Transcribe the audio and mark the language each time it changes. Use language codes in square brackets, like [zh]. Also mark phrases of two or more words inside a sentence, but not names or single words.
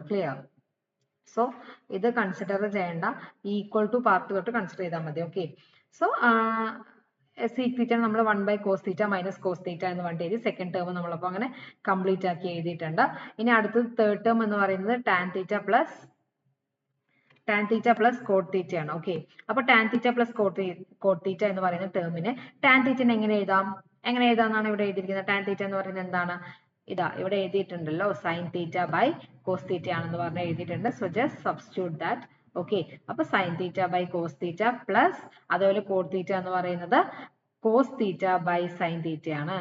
[ml] ക്ലിയർ? സോ ഇത് കൺസിഡർ ചെയ്യേണ്ട, [en] equal to part [ml] തൊട്ട് കൺസിഡർ ചെയ്താൽ മതി. ഓക്കെ, സോ [en] sec theta [ml] നമ്മൾ [en] 1 cos theta minus cos theta [ml] എന്ന് പറഞ്ഞിട്ട് എഴുതി. [en] second term [ml] നമ്മളപ്പോൾ അങ്ങനെ കംപ്ലീറ്റ് ആക്കി എഴുതിയിട്ടുണ്ട്. ഇനി അടുത്തത് [en] third term [ml] എന്ന് പറയുന്നത് [en] tan theta plus cot theta [ml] ആണ്. ഓക്കെ, അപ്പൊ [en] tan theta plus cot theta [ml] എന്ന് പറയുന്ന ടേമിനെ [en] tan theta [ml] എങ്ങനെ എഴുതാം? എങ്ങനെ എഴുതാന്നാണ് ഇവിടെ എഴുതിയിരിക്കുന്നത്? [en] tan theta [ml] എന്ന് പറയുന്നത് എന്താണ്? ഇതാ ഇവിടെ എഴുതിയിട്ടുണ്ടല്ലോ, [en] sine theta by cos theta [ml] ആണെന്ന് പറഞ്ഞ് എഴുതിയിട്ടുണ്ട്. [en] so just substitute that. [ml] ഓക്കെ, അപ്പൊ [en] sine theta by cos theta plus [ml] അതുപോലെ [en] cot theta [ml] എന്ന് പറയുന്നത് [en] cos theta by sine theta [ml] ആണ്.